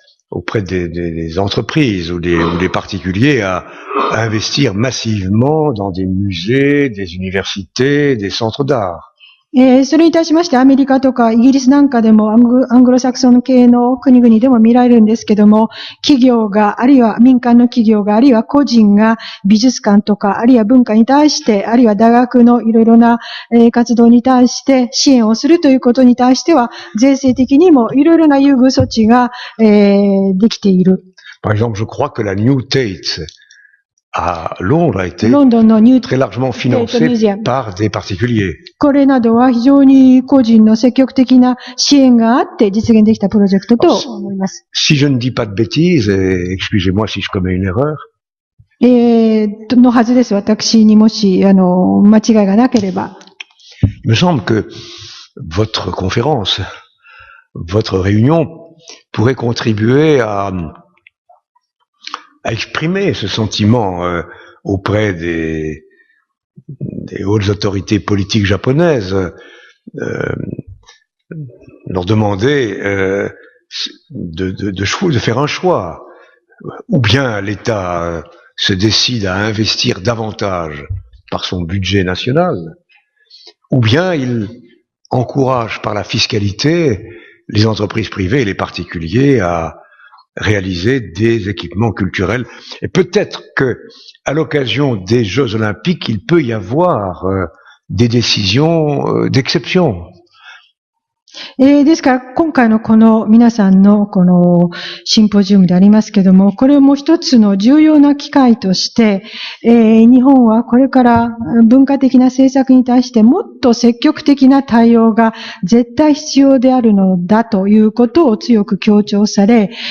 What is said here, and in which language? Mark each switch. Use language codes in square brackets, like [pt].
[fr] auprès des entreprises ou des particuliers à investir massivement dans des musées, des universités, des centres d'art. [ja] それに対しましてアメリカとかイギリスなんかでもアングロサクソン系の国々でも見られるんですけども、企業が、あるいは民間の企業が、あるいは個人が美術館とか、あるいは文化に対して、あるいは大学のいろいろな活動に対して支援をするということに対しては、税制的にもいろいろな優遇措置ができている。 [fr] Par exemple, je crois que la New Tate à Londres a été [ja] ロンドンのニュー [fr] très largement financée par des particuliers. [ja] これなどは非常に個人の積極的な支援があって実現できたプロジェクトと思います。 [fr] Si je ne dis pas de bêtises, et excusez-moi si je commets une erreur, [ja] のはずです。私にもし、間違いがなければ。 [fr] il me semble que votre conférence, votre réunion pourrait contribuer à exprimer ce sentiment auprès des hautes autorités politiques japonaises, leur demander de faire un choix. Ou bien l'État se décide à investir davantage par son budget national, ou bien il encourage par la fiscalité les entreprises privées et les particuliers à réaliser des équipements culturels. Et peut-être que, à l'occasion des Jeux Olympiques, il peut y avoir des décisions d'exception. [ja] ですから、今回のこの皆さんのこのシンポジウムでありますけども、これも一つの重要な機会として、日本はこれから文化的な政策に対してもっと積極的な対応が絶対必要であるのだということを強く強調され、